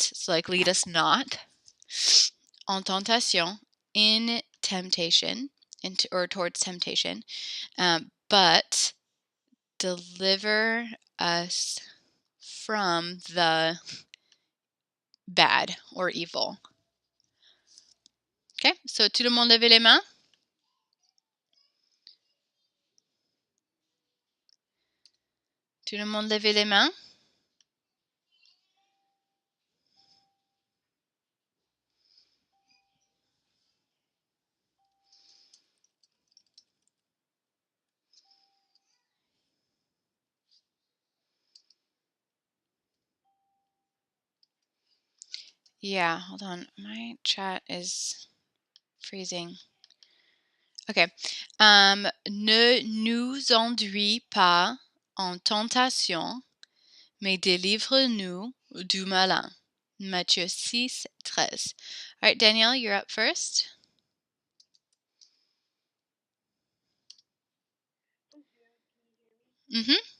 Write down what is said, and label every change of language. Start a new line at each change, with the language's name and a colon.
English: So lead us not.
French: En tentation,
English: in temptation, or towards temptation, but deliver us from the bad or evil. Okay, so
French: tout le monde lève les mains. Tout le monde lève les mains.
English: Yeah, hold on. My chat is freezing. Okay.
French: Ne nous enduis pas en tentation, mais délivre-nous du malin. Matthieu 6, 13.
English: All right, Danielle, you're up first. Mm-hmm.